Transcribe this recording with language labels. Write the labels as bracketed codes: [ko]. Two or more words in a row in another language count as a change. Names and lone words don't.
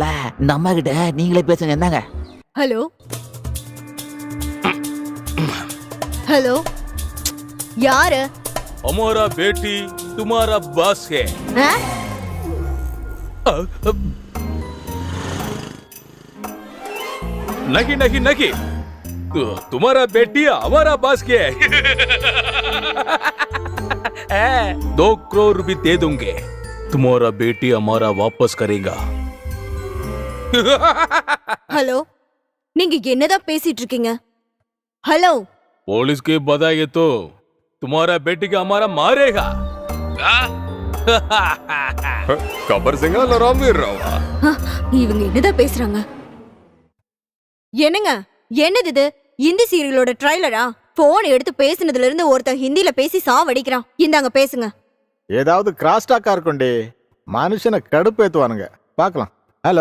[ta] இந்த அம்மா கிட்ட நீங்களே பேசுங்க. என்னங்க? ஹலோ ஹலோ, யாரு? [hi] हमारा बेटी तुम्हारा बॉस है. [ta] ஆ? [hi] नहीं नहीं नहीं, तुम्हारा बेटी हमारा बॉस के है. 2 करोड़ रुपए दे दूंगे. तुम्हारा बेटी हमारा वापस करेगा. [ta] ஹலோ, நீங்க என்னதான் பேசிட்டு இருக்கீங்க? ஹலோ, [hi] पुलिस के बताइए तो तुम्हारा बेटी का हमारा मारेगा. [ta] கபர் சிங்கா இல்ல ராம்வீர் ராவா? இவங்க என்னதான் பேசுறாங்க? என்னங்க, என்னது இது? இந்தி சீரியலோட ட்ரைலரா? போன் எடுத்து பேசினதுல இருந்து ஒருத்தன் ஹிந்தில பேசி சாவடிக்கிறான். இந்தாங்க பேசுங்க. ஏதாவது [en] cross talk [ta] இருக்கும்டி. மனுஷனை கடுப்பேத்துவானுங்க. பார்க்கலாம். ஹலோ,